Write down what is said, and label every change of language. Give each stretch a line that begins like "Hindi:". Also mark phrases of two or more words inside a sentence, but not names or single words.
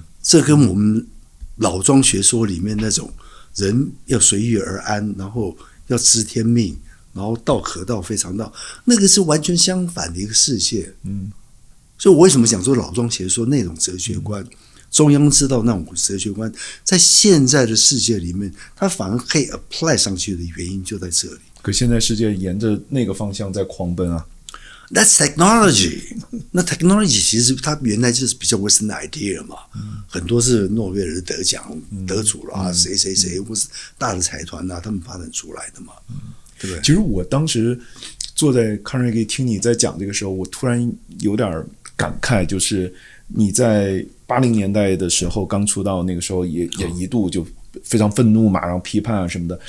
Chinese: 這跟我們老莊學說裡面那種人要隨遇而安，然後要知天命，然後道可道非常道，那個是完全相反的一個世界。所以我為什麼講說老莊學說那種哲學觀，中央之道那種哲學觀，在現在的世界裡面，它反而可以 apply 上去的原因就在這裡。可現在世界沿着那個方向在狂奔啊。
English: That's technology。
Chinese: 那 technology 其實它原來就是比較
English: Western idea
Chinese: 嘛，很多是諾貝爾得獎得主啦，誰或是大的財團啊，他們發展出來的嘛，對不對？其實我當時坐在 Carnegie 聽你在講這個時候，我突然有點感慨，就是你在80年代的時候剛出道，那個時候也一度就非常憤怒嘛，然後批判啊什麼的。